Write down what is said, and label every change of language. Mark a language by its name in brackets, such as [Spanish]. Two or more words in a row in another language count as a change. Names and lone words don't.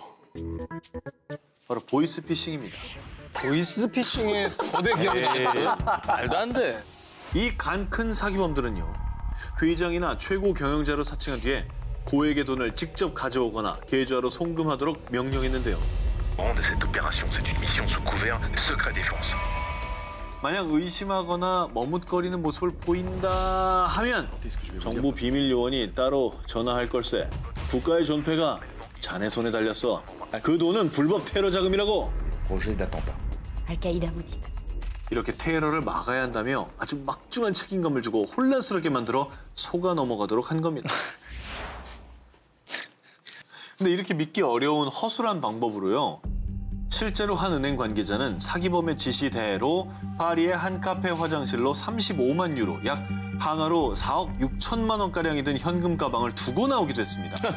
[Korean] 바로 보이스피싱입니다. 보이스피싱의 거대 기업이 말도 안 돼. 이 간 큰 사기범들은요, 회장이나 최고 경영자로 사칭한 뒤에 고액의 돈을 직접 가져오거나 계좌로 송금하도록 명령했는데요. [French] Cette opération, c'est une mission sous couvert secret défense. [Korean] 만약 의심하거나 머뭇거리는 모습을 보인다 하면 정부 비밀 요원이 따로 전화할 걸세. 국가의 존폐가 자네 손에 달렸어. 그 돈은 불법 테러 자금이라고. [French] Al-Qaïda maudite. [Korean] 이렇게 테러를 막아야 한다며 아주 막중한 책임감을 주고 혼란스럽게 만들어 속아 넘어가도록 한 겁니다. 근데 이렇게 믿기 어려운 허술한 방법으로요, 실제로 한 은행 관계자는 사기범의 지시대로 파리의 한 카페 화장실로 35만 유로, 약 한화로 4억 6천만 원가량이 든 현금 가방을 두고 나오기도 했습니다.